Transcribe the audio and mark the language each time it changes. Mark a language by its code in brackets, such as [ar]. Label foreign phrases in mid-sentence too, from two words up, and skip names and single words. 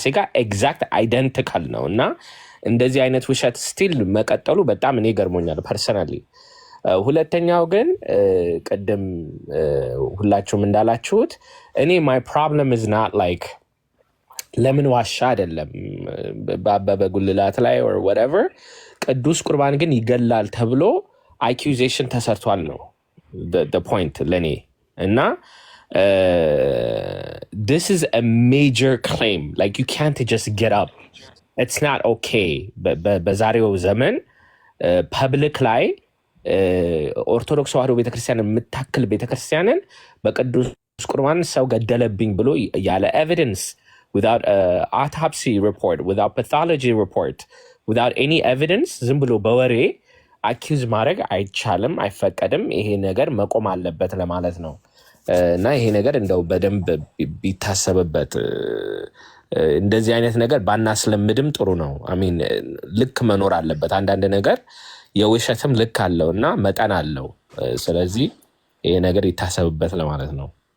[am] ጋር [en] exact identical [am] ነው እና እንደዚህ አይነት ውሸት ስቲል መቀጠሉ በጣም እኔ ገርሞኛል ፐርሰናሊ። ሁለተኛው ግን ቅድም ሁላችሁም እንዳላችሁት እኔ [en] my problem is not like [am] ለምን ዋሻ አይደለም በአበበ ጉልላት ላይ [en] or whatever [am] ቅዱስ ቁርባን ግን ይገላል ተብሎ አኪዩዜሽን ተሰርቷል ነው [en] the point [am] ለኔ እና [en] this is a major claim, like you can't just get up, it's not okay [am] በዛሬው ዘመን ፐብሊክ ላይ ኦርቶዶክስ ተዋሕዶ ቤተክርስቲያን የምታክል ቤተክርስቲያንን በቅዱስ ቁርባን ሰው ገደለብኝ ብሎ ያለ ኤቪደንስ [en] without autopsy report, without pathology report, without any evidence [am] ዝም ብሎ በወሬ አኪዩዝ ማድረግ አይቻልም፣ አይፈቀድም። ይሄ ነገር መቆም አለበት ለማለት ነው እና ይሄ ነገር እንደው በደንብ ቢታሰብበት እንደዚህ አይነት ነገር ባናስለምድም ጥሩ ነው። አሚን ልክ መኖር አለበት። አንዳንድ ነገር የውሸትም ልክ አለው እና መጠን አለው። ስለዚህ ይሄ ነገር ይታሰብበት ለማለት ነው።